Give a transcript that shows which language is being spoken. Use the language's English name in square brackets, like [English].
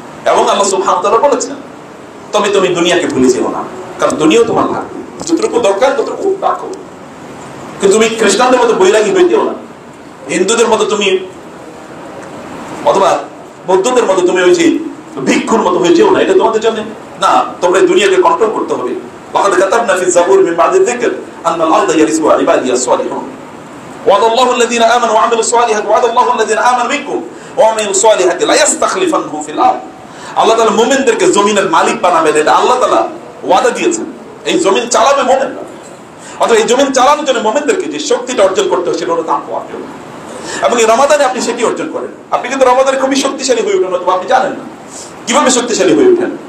[Bangla] এবং আল্লাহ সুবহানাহু ওয়া তাআলা বলেছেন, তবে তুমি দুনিয়াকে ভুলে যেও না, কারণ দুনিয়াও তোমার লাগবে, যতটুকু দরকার ততটুকু রাখো। কিন্তু তুমি খ্রিস্টানদের মতো বৈরাগী হইতেও না, হিন্দুদের মতো তুমি অথবা বৌদ্ধদের মতো তুমি ওই যে ভিক্ষুর মতো হয়ে যেও না, এটা তোমাদের জন্য না। তোমরা দুনিয়াকে কন্ট্রোল করতে হবে। [Arabic] وقد كتبنا في الزبور من بعد الذكر أن الأرض يرثها عبادي الصالحون وعد الله الذين آمنوا وعملوا الصالحات وعد الله الذين آمنوا منكم ওয়া মিন সালিহাতি লা ইস্তাখলিফানহু ফিল আরদ। [Bangla] আল্লাহ তাআলা মুমিনদেরকে জমিনের মালিক বানাবেন, এটা আল্লাহ তাআলা ওয়াদা দিয়েছেন। এই জমিন চালাবে মুমিনরা। অথবা এই জমিন চালানোর জন্য মুমিনদেরকে যে শক্তিটা অর্জন করতে হয় সেটা হলো তাকওয়া। এবং এই রমাদানে আপনি সেটি অর্জন করেন। আপনি কিন্তু রমাদানে খুবই শক্তিশালী হয়ে ওঠেন, অথবা আপনি জানেন না কিভাবে শক্তিশালী হয়ে ওঠেন।